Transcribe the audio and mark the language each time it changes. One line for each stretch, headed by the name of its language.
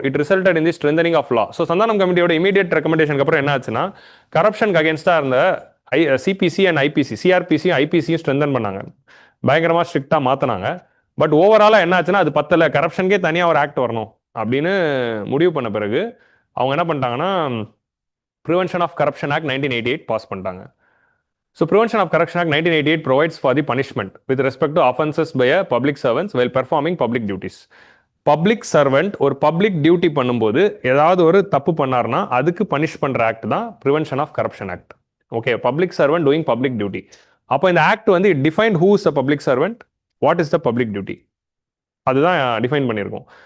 English: It resulted in the strengthening of law.
Tamil: So Santhanam கமிட்டியோட immediate ரெக்கமெண்டேஷனுக்கு அப்புறம் என்ன ஆச்சுன்னா, கரப்ஷனுக்கு அகேன்ஸ்டாக இருந்த சிபிசி அண்ட் ஐபிசி, சிஆர்பிசியும் ஐபிசியும் ஸ்ட்ரென்தன் பண்ணாங்க, பயங்கரமாக ஸ்ட்ரிக்டாக மாற்றினாங்க. பட் ஓவராலாக என்ன ஆச்சுன்னா, அது பத்தலை, கரப்ஷனுக்கே தனியாக ஒரு ஆக்ட் வரணும் அப்படின்னு முடிவு பண்ண பிறகு அவங்க என்ன பண்ணிட்டாங்கன்னா, prevention of corruption act 1988 pass பண்ணிட்டாங்க.
English: So Prevention of Corruption Act 1988 provides for the punishment with respect to offenses by a public servants while performing public duties.
Tamil: Public servant ஒரு பப்ளிக் டியூட்டி பண்ணும்போது ஏதாவது ஒரு தப்பு பண்ணார்னா அதுக்கு பனிஷ் பண்ணுற act தான் prevention of corruption act.
English: Okay, public servant doing public duty.
Tamil: அப்போ இந்த ஆக்ட் வந்து
English: it define who is the public servant, what is the public duty,
Tamil: அதுதான் டிஃபைன் பண்ணியிருக்கோம்.